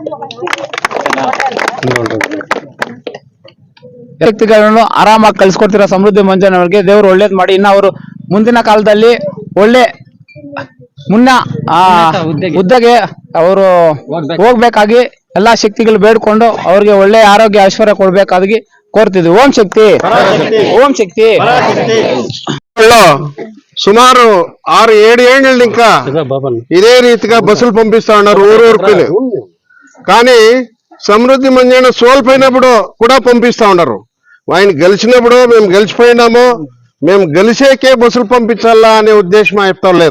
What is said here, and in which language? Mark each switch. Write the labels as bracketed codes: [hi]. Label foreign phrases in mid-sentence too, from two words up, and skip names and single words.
[kn] ಶಕ್ತಿಗಳನ್ನು ಆರಾಮಾಗಿ ಕಳಿಸ್ಕೊಡ್ತಿರೋ ಸಮೃದ್ಧಿ ಮಂಜನವರಿಗೆ ದೇವರು ಒಳ್ಳೇದ್ ಮಾಡಿ ಇನ್ನು ಅವರು ಮುಂದಿನ ಕಾಲದಲ್ಲಿ ಒಳ್ಳೆ ಹುದ್ದೆಗೆ ಅವರು ಹೋಗ್ಬೇಕಾಗಿ ಎಲ್ಲಾ ಶಕ್ತಿಗಳು ಬೇಡ್ಕೊಂಡು ಅವ್ರಿಗೆ ಒಳ್ಳೆ ಆರೋಗ್ಯ ಐಶ್ವರ್ಯ ಕೊಡ್ಬೇಕಾಗಿ ಕೋರ್ತಿದ್ವಿ. ಓಂ ಶಕ್ತಿ, ಓಂ ಶಕ್ತಿ. [te] సుమారు 6-7 ఏళ్ళు ఇంకా ఇదే రీతిగా బస్సులు పంపిస్తా ఉన్నారు ఊరికి. కానీ సమృద్ధి మంజన్న సోల్పోయినప్పుడు కూడా పంపిస్తా ఉన్నారు. ఆయన గెలిచినప్పుడు మేము గెలిచిపోయినాము, మేము గెలిచేకే బస్సులు పంపించాలా అనే ఉద్దేశం చెప్తా లేదు.